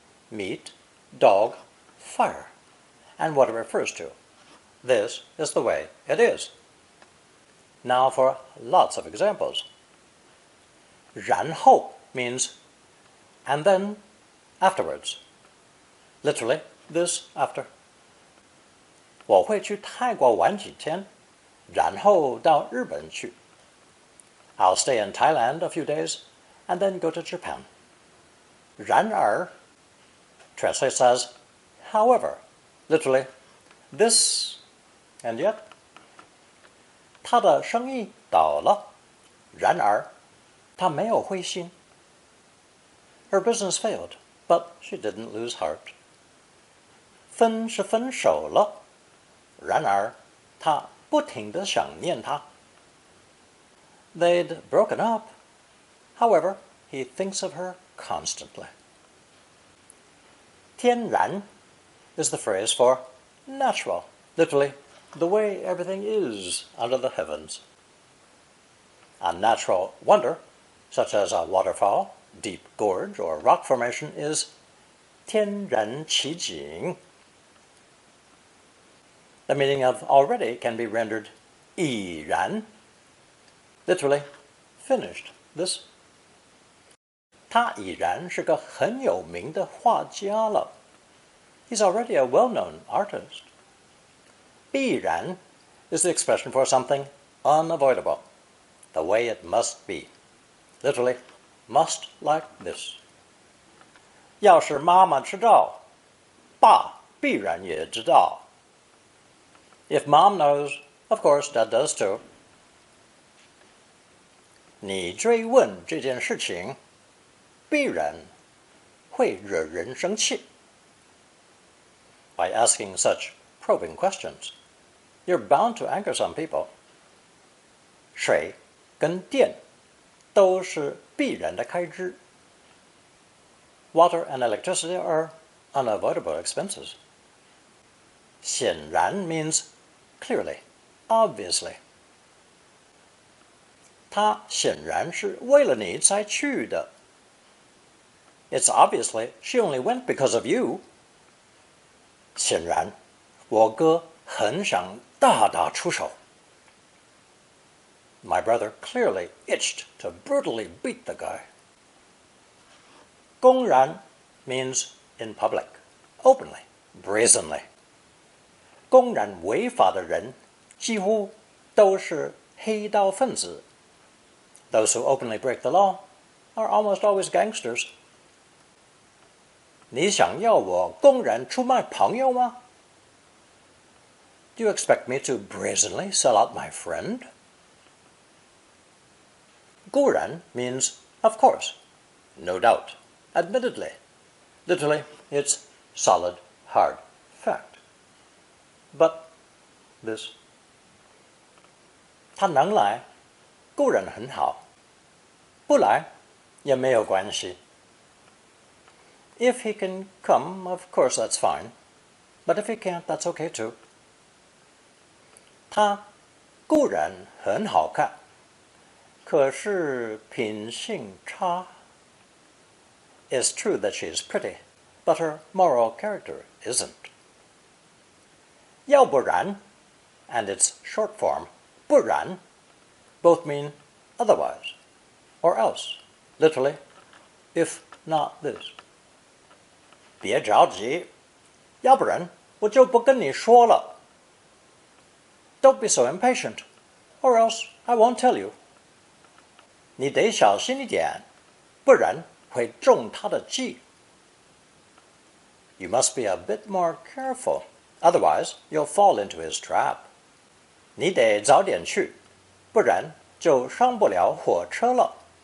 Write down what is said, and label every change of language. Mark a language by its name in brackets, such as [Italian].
[English] Meat, dog, fire, and what it refers to. This is the way it is. Now for lots of examples. 然后 means and then afterwards. Literally, this after. [Chinese] 我会去泰国玩几天，然后到日本去。 [English] I'll stay in Thailand a few days and then go to Japan. 然而 translates as however, literally, this and yet. [Chinese] 他的生意倒了，然而他没有灰心。 [English] Her business failed, but she didn't lose heart. [Chinese] 分是分手了，然而他不停地想念她。 [English] They'd broken up. However, he thinks of her constantly. 天然 is the phrase for natural, literally, the way everything is under the heavens. A natural wonder, such as a waterfall, deep gorge, or rock formation, is 天然奇景. The meaning of already can be rendered 已然, literally, finished, this. [Chinese] 他已然是个很有名的画家了. [English] He's already a well-known artist. 必然 is the expression for something unavoidable, the way it must be. Literally, must like this. [Chinese] 要是妈妈知道，爸必然也知道. [English] If mom knows, of course dad does too. [Chinese] 你追问这件事情，必然会惹人生气. [English] By asking such probing questions, you're bound to anger some people. [Chinese] 水跟电都是必然的开支. [English] Water and electricity are unavoidable expenses. 显然 means clearly, obviously. [Chinese] 他显然是为了你才去的. [English] It's obviously she only went because of you. [Chinese] 显然，我哥很想大打出手. [English] My brother clearly itched to brutally beat the guy. 公然 means in public, openly, brazenly. [Chinese] 公然违法的人几乎都是黑道分子. [English] Those who openly break the law are almost always gangsters. [Chinese] 你想要我公然出卖朋友吗? [English] Do you expect me to brazenly sell out my friend? 固然 means of course, no doubt, admittedly. Literally, it's solid, hard fact. But this. [Chinese] 他能来，固然很好，不来也没有关系. [English] If he can come, of course that's fine. But if he can't, that's okay too. [Chinese] 她固然很好看，可是品性差. [English] It's true that she is pretty, but her moral character isn't. 要不然 and its short form, 不然 both mean otherwise or else, literally, if not this. [Chinese] 别着急，要不然我就不跟你说了. [English] Don't be so impatient, or else I won't tell you. [Chinese] 你得小心一点，不然会中他的计. [English] You must be a bit more careful, otherwise you'll fall into his trap. [Chinese] 你得早点去，不然就上不了火车了.